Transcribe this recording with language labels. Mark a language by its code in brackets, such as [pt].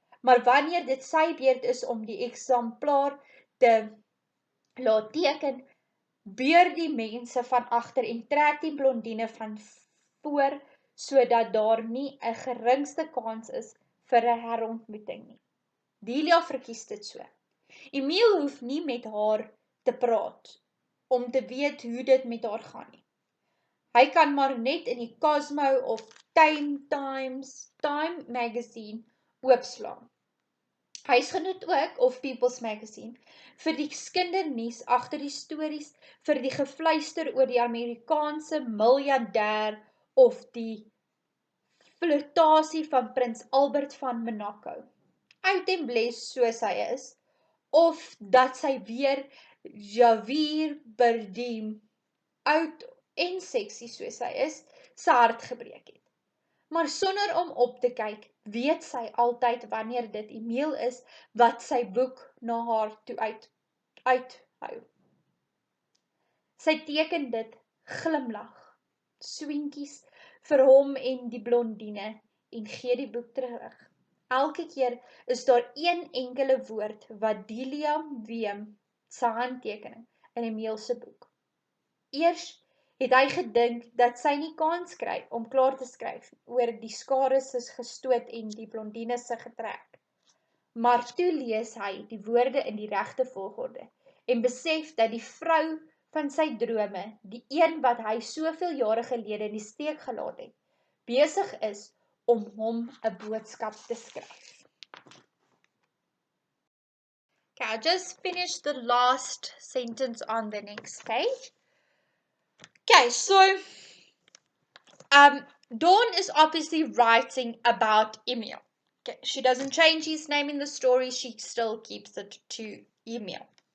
[af] Maar wanneer dit sy beurt is om die eksemplaar te laat teken, beur die mense van agter en trek die blondine van voor, sodat daar nie 'n geringste kans is vir 'n herontmoeting nie. Delia verkies dit so. Emile hoef nie met haar te praat om te weet hoe dit met haar gaan nie. Hy kan maar net in die Cosmo of Time magazine oopslaan. Huisgenoot ook, of People's Magazine, vir die kindernuus agter die stories, vir die gefluister oor die Amerikaanse miljardêr of die flirtasie van Prins Albert van Monaco. Oud en bles soos hy is, of dat sy weer Javier Bardem, oud en seksie soos hy is, sy hart gebreek het. Maar sonder om op te kyk, weet sy altyd wanneer dit Emile is wat sy boek na haar toe uithou. Sy teken dit, glimlag, swinkies vir hom en die blondine en gee die boek terug. Elke keer is daar een enkele woord wat Delia Weem se handtekening in Emile se boek. Eers het hy gedink dat sy nie kans kry om klaar te skryf oor die skare se gestoot en die blondine se getrek. Maar toe lees hy die woorde in die regte volgorde en besef dat die vrou van sy drome, die een wat hy soveel jare gelede in die steek gelaat het, besig is om hom 'n boodskap te skryf. [en] Okay, I'll just finish the last sentence on the next page. Okay, so Dawn is obviously writing about Emile. Okay, she doesn't change his name in the story, she still keeps it to Emile.